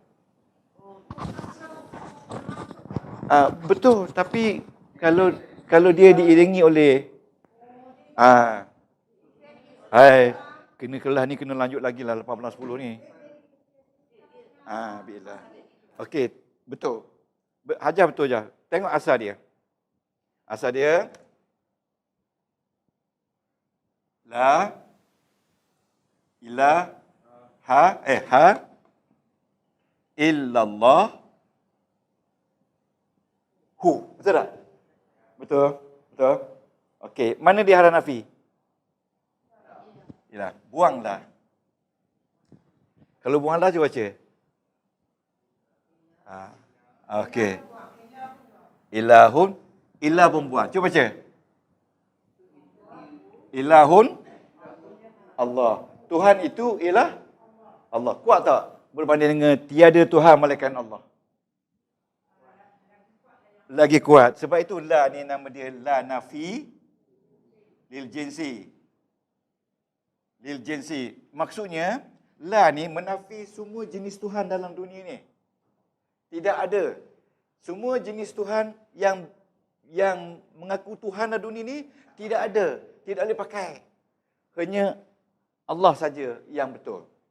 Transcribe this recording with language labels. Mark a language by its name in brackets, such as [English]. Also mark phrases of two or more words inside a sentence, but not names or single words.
[Malay] Betul, tapi kalau dia diiringi oleh hai, kena kelas ni kena lanjut lagi lah 18.10 ni. Bi'ilah. Okey, betul. Hajar betul je. Tengok asal dia. Asal dia [Arabic] لا إله إلا الله هو. [Malay] Betul tak? Betul. Betul. Okey, mana dia haraf nafi? Yalah, buanglah. Kalau buanglah cuba baca. Okey. Ilahun, ilah pun buang. Cuba baca. [Arabic] إلهٌ الله. [Malay] Tuhan itu ialah Allah. Kuat tak berbanding dengan tiada Tuhan melainkan Allah? Lagi kuat. Sebab itu la ni nama dia [Arabic] لا نفي للجنس. للجنس. [Malay] Maksudnya la ni menafi semua jenis Tuhan dalam dunia ni. Tidak ada. Semua jenis Tuhan yang mengaku Tuhan dalam dunia ni tidak ada. Tidak boleh pakai. Hanya Allah saja yang betul.